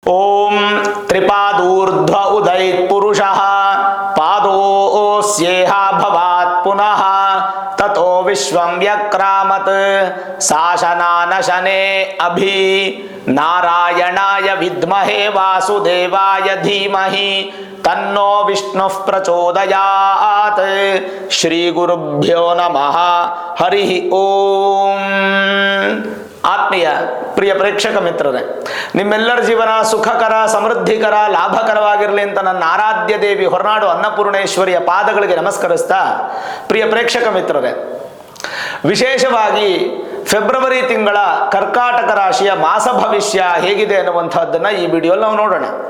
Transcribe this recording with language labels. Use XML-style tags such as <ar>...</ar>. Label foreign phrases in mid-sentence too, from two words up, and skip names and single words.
<sa>ओम त्रिपादूर्ध्व उदयित पुरुषः पादोस्येहा भवात् पुनः ततो विश्वं व्यक्रामत् शासनानशने अभि नारायणाय विद्महे वासुदेवाय धीमहि तन्नो विष्णुः प्रचोदयात् श्री गुरुभ्यो नमः हरि ओम।</sa> <kn>ಆತ್ಮೀಯ ಪ್ರಿಯ ಪ್ರೇಕ್ಷಕ ಮಿತ್ರರೇ, ನಿಮ್ಮೆಲ್ಲರ ಜೀವನ ಸುಖಕರ, ಸಮೃದ್ಧಿಕರ, ಲಾಭಕರವಾಗಿರಲಿ ಅಂತ ನನ್ನ ಆರಾಧ್ಯ ದೇವಿ ಹೊರನಾಡು ಅನ್ನಪೂರ್ಣೇಶ್ವರಿಯ ಪಾದಗಳಿಗೆ ನಮಸ್ಕರಿಸ್ತಾ, ಪ್ರಿಯ ಪ್ರೇಕ್ಷಕ ಮಿತ್ರರೇ, ವಿಶೇಷವಾಗಿ ಫೆಬ್ರವರಿ ತಿಂಗಳ ಕರ್ಕಾಟಕ ರಾಶಿಯ ಮಾಸ ಭವಿಷ್ಯ ಹೇಗಿದೆ ಅನ್ನುವಂಥದ್ದನ್ನು ಈ ವಿಡಿಯೋಲ್ಲಿ ನಾವು ನೋಡೋಣ.</kn>